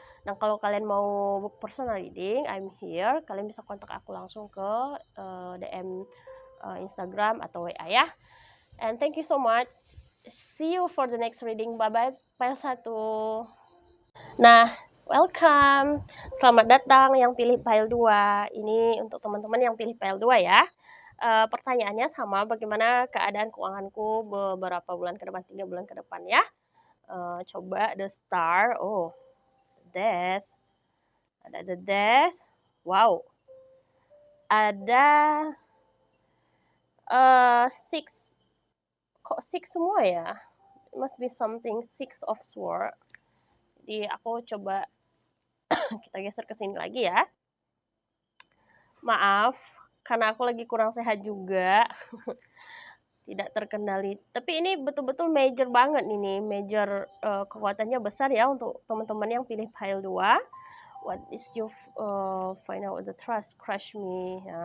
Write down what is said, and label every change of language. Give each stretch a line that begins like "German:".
Indonesian: Dan kalau kalian mau personal reading,
English: I'm here.
Indonesian: Kalian bisa kontak aku langsung ke DM Instagram atau WA ya.
English: And thank you so much. See you for the next reading. Bye-bye. Pile 1. Nah, welcome.
Indonesian: Selamat datang yang pilih pile 2. Ini untuk teman-teman yang pilih pile 2 ya. Pertanyaannya sama, bagaimana keadaan keuanganku beberapa bulan ke depan, 3 bulan ke depan ya. Coba
English: the star. Oh, death.
Indonesian: Ada
English: the death. Wow.
Indonesian: Ada six. Kok six semua ya?
English: It must be something six of sword.
Indonesian: Jadi aku coba kita geser ke sini lagi ya. Maaf, karena aku lagi kurang sehat juga. Tidak terkendali. Tapi ini betul-betul major banget ini. Major kekuatannya besar ya untuk teman-teman yang pilih pile 2. What is your find out the trust crush me.